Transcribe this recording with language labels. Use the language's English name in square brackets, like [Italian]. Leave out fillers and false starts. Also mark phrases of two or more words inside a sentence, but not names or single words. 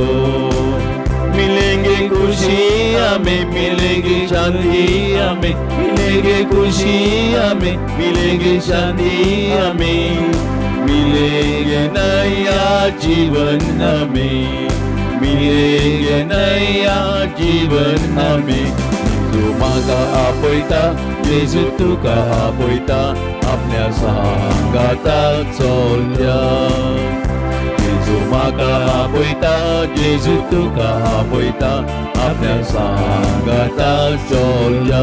[Hindi] मिलेंगे खुशी हमें, मिलेगी शांति हमें, मिलेगी खुशी हमें, मिलेगी शांति हमें, मिलेगा नया जीवन हमें, मिलेगा नया जीवन हमें. [Konkani] तू मागा आपयता, येशू तुका आपयता, आपल्या सांगाता चलया. येशू म्हाका आपयता, येशू तुका आपयता, आपल्या सांगाता चलया.